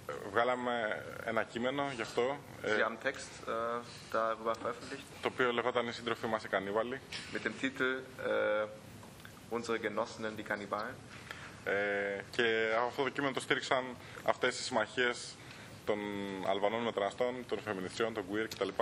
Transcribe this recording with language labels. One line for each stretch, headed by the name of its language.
Greek: Βγάλαμε ένα κείμενο γι' αυτό.
German: Sie haben Text darüber veröffentlicht.
Greek: Το οποίο λεγόταν «Οι σύντροφοι μας οι κανίβαλοι».
German: Mit dem Titel «Unsere Genossinnen, die Kannibalen».
Greek: Και από αυτό το κείμενο το στήριξαν αυτές οι συμμαχίες των Αλβανών με τρανστών, των φεμινιστριών, των queer κτλ.